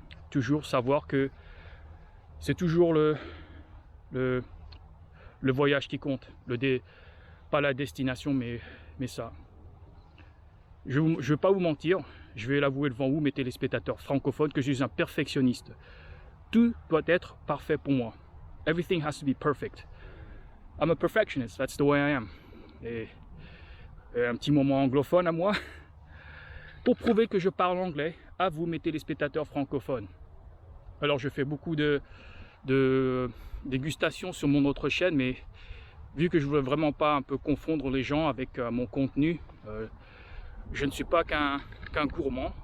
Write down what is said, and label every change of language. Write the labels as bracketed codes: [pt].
[fr] Toujours savoir que c'est toujours le voyage qui compte, pas la destination mais ça. Je ne vais pas vous mentir, je vais l'avouer devant vous mes téléspectateurs francophones que je suis un perfectionniste. Tout doit être parfait pour moi. [en] Everything has to be perfect. I'm a perfectionist, that's the way I am. [fr] Et un petit moment anglophone à moi pour prouver que je parle anglais à vous mes téléspectateurs francophones. Alors je fais beaucoup de dégustations sur mon autre chaîne, mais vu que je ne veux vraiment pas un peu confondre les gens avec mon contenu, je ne suis pas qu'un gourmand.